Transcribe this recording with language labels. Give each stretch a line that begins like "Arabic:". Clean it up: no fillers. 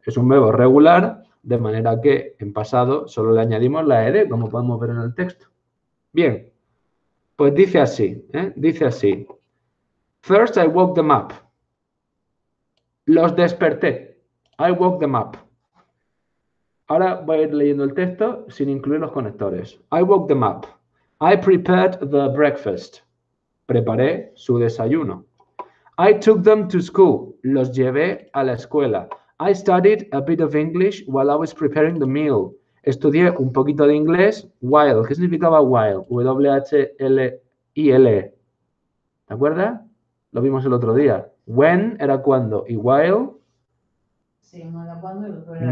Spanish: Es un verbo regular, de manera que en pasado solo le añadimos la ed, como podemos ver en el texto. Bien, pues dice así, dice así.
English: First I woke them up.
Spanish: Los desperté.
English: I woke them up.
Spanish: Ahora voy a ir leyendo el texto sin incluir los conectores.
English: I woke them up. I prepared the breakfast.
Spanish: Preparé su desayuno.
English: I took them to school.
Spanish: Los llevé a la escuela.
English: I studied a bit of English while I was preparing the meal.
Spanish: Estudié un poquito de inglés while. ¿Qué significaba while? W-H-L-I-L. ¿Te acuerdas? Lo vimos el otro día. When era cuando y while. Sí, uno era cuando y el otro era